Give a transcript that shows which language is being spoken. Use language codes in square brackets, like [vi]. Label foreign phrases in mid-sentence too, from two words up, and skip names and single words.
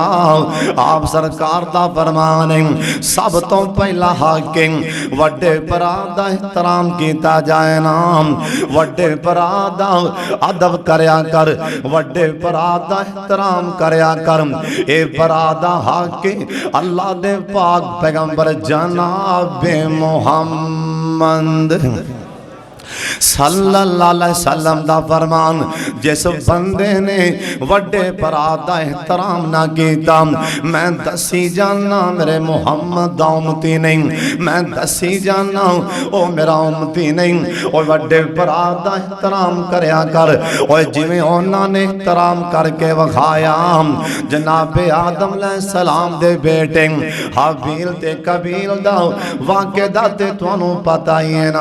[pa] آپ سرکار دا فرمان ہے، سب تو پہلا حاکم وڈے بھرا دا احترام کیا جائے نا، وڈے بھرا دا ادب کریا کر، وڈے بھرا دا احترام کریا کر. اے بھرا دا حاکم اللہ دے پاک پیغمبر جنابِ محمد [ar] صلى الله عليه وسلم [pa] دا فرمان، جس بندے نے وڈے بھرا دا احترام نا کیتا، میں دسی جانا میرے محمد دا امتی نہیں، میں دسی جانا او میرا امتی نہیں. او وڈے بھرا دا احترام کریا کر، او جویں اوہناں نے احترام کر کے وکھایا جنابِ آدم علیہ‌السلام دے بیٹے ہابیل تے قابیل دا واقعے دا تے تہانوں پتا ہی ہے نا.